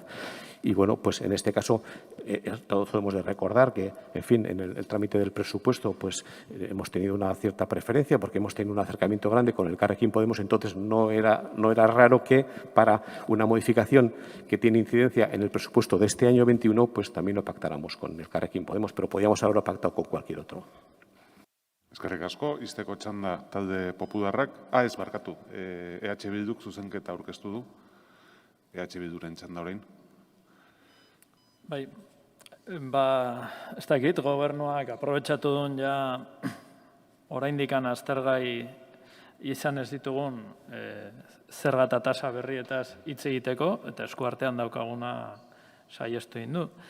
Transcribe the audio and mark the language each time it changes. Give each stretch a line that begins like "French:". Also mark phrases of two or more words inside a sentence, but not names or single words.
Spanish: Y bueno, pues en este caso todos debemos de recordar que, en fin, en el trámite del presupuesto pues hemos tenido una cierta preferencia porque hemos tenido un acercamiento grande con el Elkarrekin Podemos. Entonces no era raro que para una modificación que tiene incidencia en el presupuesto de este año 21 pues también lo pactáramos con el Elkarrekin Podemos, pero podíamos haberlo pactado con cualquier otro.
Basque: Eskerrik asko, izteko txanda talde popularrak. Ez barkatu, EH Bilduk zuzenketa aurkeztu du. EH Bilduren txanda orain. Bai, ez dakit, gobernuak aprobetxatu duen ja oraindikan aztergai izan ez ditugun zerga eta tasa berrietaz hitz egiteko, eta eskuartean daukaguna saiestu egin du.